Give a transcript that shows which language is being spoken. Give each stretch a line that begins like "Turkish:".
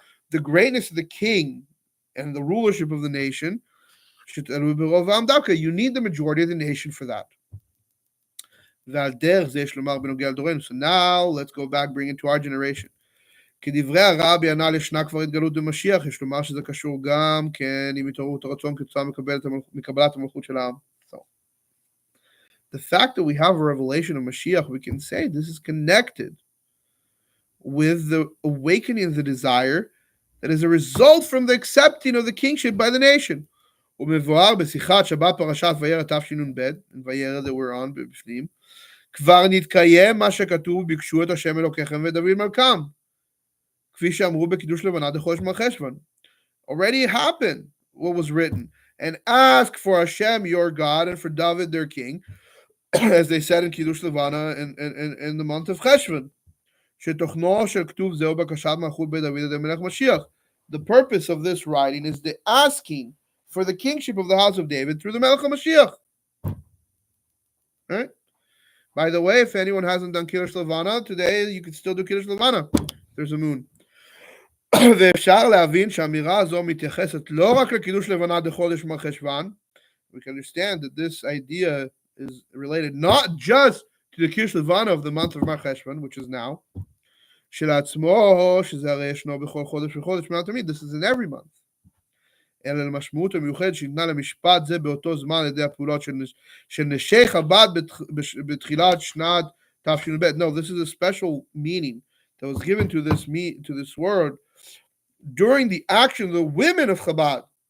English: The greatness of the king and the rulership of the nation, you need the majority of the nation for that. So now let's go back, bring it to our generation.
Hebrew: כדברי הרבי הנ"ל ישנה כבר התגלות במשיח, יש לומר שזה קשור גם כן עם התעוררות הרצון כתוצאה מקבלת המלכות של העם.
English: So, the fact that we have a revelation of Mashiach, we can say this is connected with the awakening of the desire that is a result from the accepting of the kingship by the nation.
Hebrew: ומבואר בשיחת שבת פרשת וירא תשנ"ב, וירא
English: that we're on
Hebrew: בפנים, כבר נתקיים מה שכתוב, ביקשו את השם אלוקיכם ודוד מלכם. כפי שאמרו בקידוש לבנה דחודש מרחשוון.
English: Already happened what was written. And ask for Hashem your God and for David their king, as they said in Kiddush Levana in the month of Cheshvan.
Hebrew: שתוכנו של כתוב זהו בקשת מלכות בית דוד עד המלך משיח.
English: The purpose of this writing is the asking for the kingship of the house of David through the Melech HaMashiach. Right? By the way, if anyone hasn't done Kiddush Levana, today you can still do Kiddush Levana. There's a moon.
Hebrew: ואפשר להבין שהאמירה הזו מתייחסת לא רק לקידוש לבנה דחודש מרחשוון.
English: We can understand that this idea is related not just to the Kiddush Levana of the month of Mar Cheshvan, which is now,
Hebrew: שלעצמו, שזה הרי ישנו בכל חודש וחודש מעל תמיד,
English: this is in every month.
Hebrew: אלא למשמעות המיוחד שניתנה למשפט זה באותו זמן על ידי הפעולות של נשי חב"ד בתחילת שנת תשנ"ב.
English: No, this is a special meaning that was given to this word during the action of the women of Chabad.